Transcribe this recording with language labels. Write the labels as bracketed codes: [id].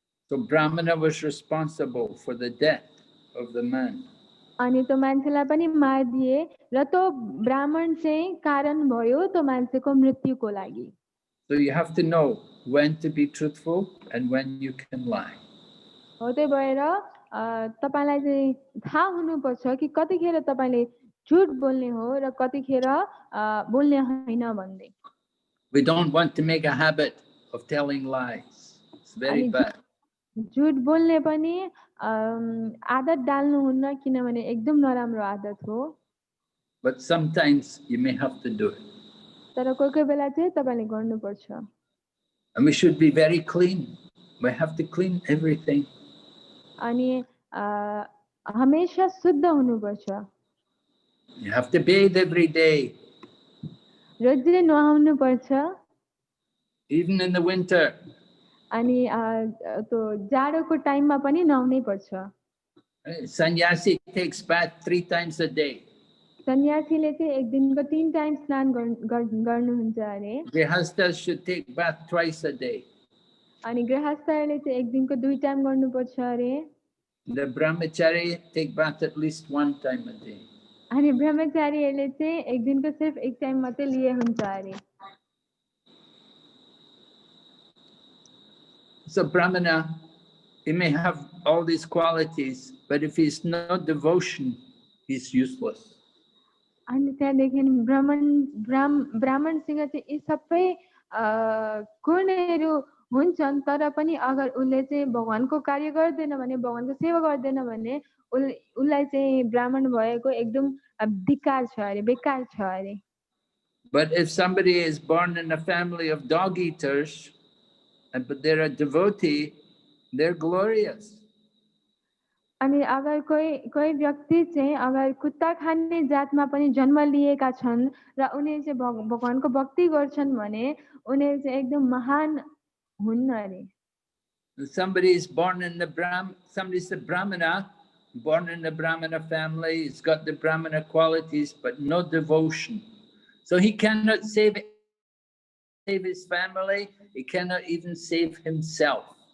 [en] So Brahmana was responsible for the death of the man. [ne] अनि त्यो मान्छेलाई पनि मारिदिए र त्यो ब्राह्मण चाहिँ कारण भयो त्यो मान्छेको मृत्युको लागि। [en] So you have to know when to be truthful and when you can lie. [ne] हो त्यही भएर तपाईलाई चाहिँ थाहा हुनुपर्छ कि कतिखेर तपाईले झुट बोल्ने हो र कतिखेर बोल्ने हैन भन्दै। [en] We don't want to make a habit of telling lies. It's very bad. [ne] झुट बोल्ने पनि आदत डाल्नु हुन्न किनभने एकदम नराम्रो आदत हो। [en] But sometimes you may have to do it. [ne] तर कोही बेला चाहिँ तपाईले गर्नुपर्छ। [en] And we should be very clean. We have to clean everything. [ne] अनि हमेशा शुद्ध हुनुपर्छ। [en] You have to bathe every day. [ne] रोजै नुहाउनु पर्छ। [en] Even in the winter. [ne] अनि त्यो जाडोको टाइममा पनि नुहाउनै पर्छ। [en] Sannyasi takes bath 3 times a day. [ne] सन्यासीले चाहिँ एक दिनको 3 टाइम स्नान गर्नुहुन्छ अरे। [en] Grihasthas should take bath twice a day. [ne] अनि गृहस्थले चाहिँ एक दिनको 2 टाइम गर्नुपर्छ अरे। [en] The brahmachari take bath at least 1 time a day. [ne] अनि ब्रह्मचारीहरूले चाहिँ एक दिनको सिर्फ एक टाइम मात्रै लिए हुन्छ अरे। [en] So Brahmana, he may have all these qualities, but if he's no devotion he's useless. [ne] अनि त्यहाँदेखि ब्राह्मणसँग चाहिँ यी सबै गुणहरू हुन्छन्, तर पनि अगर उसले चाहिँ भगवानको कार्य गर्दैन भने, भगवानको सेवा गर्दैन भने उसलाई चाहिँ ब्राह्मण भएको एकदम धिक्कार छ अरे, बेकार छ अरे। [en] But if somebody is born in a family of dog eaters, but they're a devotee, they're glorious. [ne] अनि अगर कोही व्यक्ति चाहिँ अगर कुत्ता खाने जातमा पनि जन्म लिएका छन् र उनीहरू चाहिँ भगवानको भक्ति गर्छन् भने उनीहरू चाहिँ एकदम महान हुन् अरे। [en] Somebody is born in somebody's a Brahmana, born in a Brahmana family, he's got the Brahmana qualities, but no devotion. So he cannot save his family, he cannot even save himself.